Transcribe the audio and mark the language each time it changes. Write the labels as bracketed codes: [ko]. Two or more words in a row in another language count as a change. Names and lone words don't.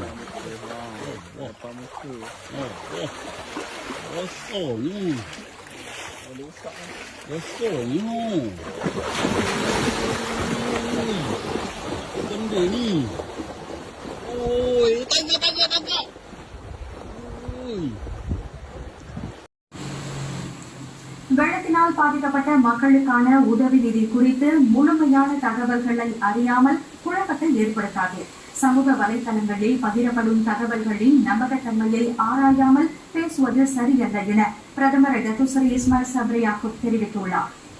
[ms] Depan muka. Rosonya. Rosonya. Apa benda ni? Oi, tangkap. Oi. [ta] வெள்ளத்தினால் பாதிக்கப்பட்ட மக்களுக்கான உதவி நிதி குறித்து முழுமையான தகவல்களை அறியாமல் குழப்பத்தை ஏற்படுத்தாது. சமூக வலைதளங்களில் பகிரப்படும் தகவல்களின் நம்பகத்தன்மையை ஆராயாமல் பேசுவது சரியல்ல என பிரதமர் டத்துஸ்ரீ இஸ்மாயில் சப்ரி யாக்கூப் தெரிவித்துள்ளார்.